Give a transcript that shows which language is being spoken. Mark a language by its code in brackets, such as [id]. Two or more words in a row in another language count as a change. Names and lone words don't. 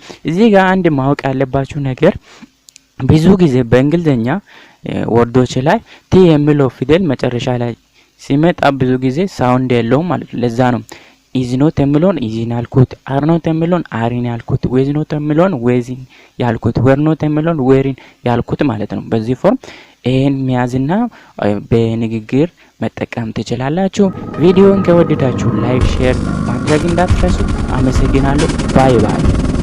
[am] እዚህ ጋር አንድ ማወቅ ያለባችሁ ነገር ብዙ ጊዜ በእንግሊዘኛ ወርዶች ላይ ቲ የሚለው ፊደል መጨረሻ ላይ ሲመጣ ብዙ ጊዜ ሳውንድ የለውም ማለት ነው። ለዛ ነው [en] is not [am] የሚለውን isን ያልኩት [en] are not [am] የሚለውን areን ያልኩት [en] was not [am] የሚለውን wasን ያልኩት [en] were not [am] የሚለውን wereን ያልኩት ማለት ነው። በዚህ ፎርም ይሄን ሚያዝና በንግግር መጠቀም ትችላላችሁ። ቪዲዮውን ከወደዳችሁ [en] like share [am] ማድረግ እንዳትረሱ። አመሰግናለሁ። [en] bye bye።